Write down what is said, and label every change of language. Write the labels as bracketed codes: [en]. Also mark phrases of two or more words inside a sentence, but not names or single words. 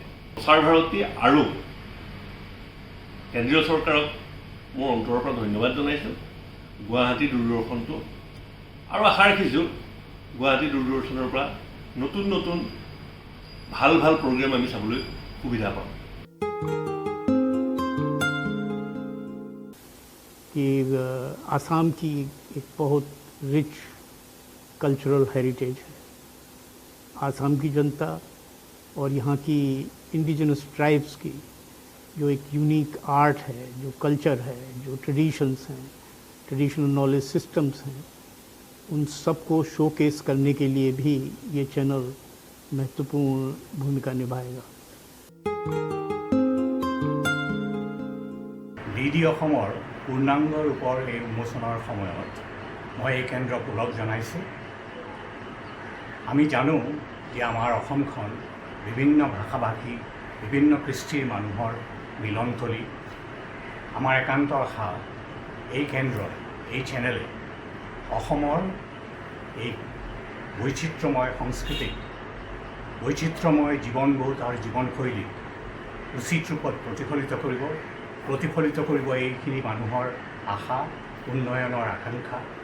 [as] প্ৰচাৰ ভাৰতী আৰু কেন্দ্ৰীয় চৰকাৰক মই অন্তৰৰ পৰা ধন্যবাদ জনাইছোঁ। গুৱাহাটী দূৰদৰ্শনটো আৰু আশা ৰাখিছোঁ গুৱাহাটী দূৰদৰ্শনৰ পৰা নতুন নতুন ভাল ভাল প্ৰগ্ৰেম আমি চাবলৈ সুবিধা পাম। [hi] कि आसाम की एक बहुत [en] rich cultural heritage [hi] है। आसाम की जनता और यहाँ की [en] indigenous tribes [hi] की जो एक [en] unique art [hi] है, जो कल्चर है, जो ट्रेडिशंस हैं, [en] traditional knowledge systems [hi] हैं, उन सबको शोकेस करने के लिए भी ये चैनल महत्वपूर्ण भूमिका निभाएगा। [as] DD অসমৰ পূৰ্ণাংগ ৰূপৰ এই উন্মোচনৰ সময়ত মই এই কেন্দ্ৰক ওলগ জনাইছোঁ। আমি জানো যে আমাৰ অসমখন বিভিন্ন ভাষা-ভাষী বিভিন্ন কৃষ্টিৰ মানুহৰ মিলনথলী। আমাৰ একান্ত আশা এই কেন্দ্ৰ এই চেনেলে অসমৰ এই বৈচিত্ৰ্যময় সংস্কৃতি বৈচিত্ৰ্যময় জীৱনবোধ আৰু জীৱনশৈলী উচিত ৰূপত প্ৰতিফলিত কৰিব এইখিনি মানুহৰ আশা উন্নয়নৰ আকাংক্ষা।